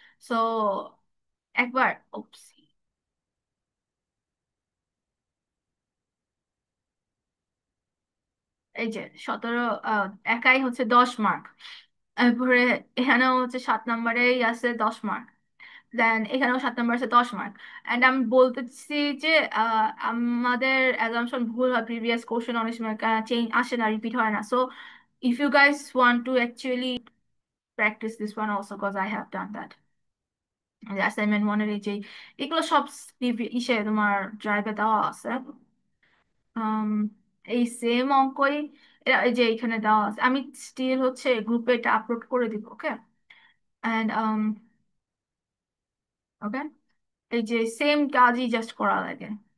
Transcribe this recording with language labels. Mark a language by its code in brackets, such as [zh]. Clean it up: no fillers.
[bn] So একবার, oops, এই যে 17, একাই হচ্ছে 10 মার্ক। তারপরে এখানেও হচ্ছে 7 নম্বরেই আছে 10 মার্ক। দেন এখানেও 7 নম্বর আছে 10 মার্ক। অ্যান্ড আমি বলতেছি যে আমাদের অ্যাজাম্পশন ভুল হয়, প্রিভিয়াস কোশ্চেন অনেক সময় চেঞ্জ আসে না, রিপিট হয় না। So [en] if you guys want to actually practice this one also, because I have done that. [bn] Assignment ওয়ানের এই যে এগুলো সব ইসে তোমার ড্রাইভে দেওয়া আছে। আম, এই সেম অঙ্কই এই যে এখানে দেওয়া আছে। আমি স্টিল হচ্ছে গ্রুপে এটা আপলোড করে দিব। ওকে, অ্যান্ড ওকে, এই যে সেম কাজই জাস্ট করা লাগে।